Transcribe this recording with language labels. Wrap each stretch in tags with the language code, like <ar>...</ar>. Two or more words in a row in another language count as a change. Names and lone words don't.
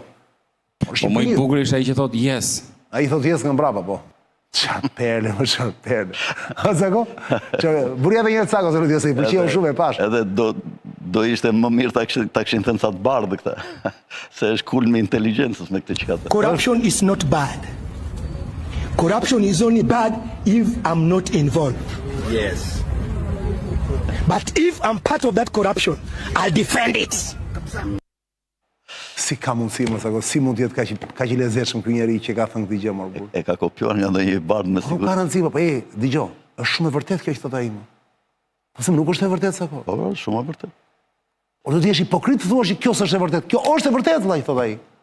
<sq>Po më i bukur ishte ai që thot yes. Ai thot yes nga mbrapa, po. Çfarë perle, më çfarë perle. O Cako? Buria edhe një herë Cako, se nuk di se i pëlqeu shumë e pash. Edhe do ishte më mirë ta kishin thënë sa të bardhë këta. Se është kulmi i inteligjencës me këtë që ka thënë.</sq> <en>Corruption is not bad. Corruption is only bad if I'm not involved. Yes. But if I'm part of that corruption, I'll defend it.</en> <sq>Si ka mundësi, më Cako, si mund të jetë kaq i lezetshëm ky njeri që ka thënë këtë gjë më burr. E ka kopjuar nga ndonjë i bardhë me Nuk ka siguri. rëndësi, po dëgjoj, është shumë e vërtetë kjo që thot ai. Po se nuk është e vërtetë Cako. Po, shumë e vërtetë. O do të jesh hipokrit të thuash që kjo s'është e vërtetë. Kjo është e vërtetë, vllai, thot ai.</sq>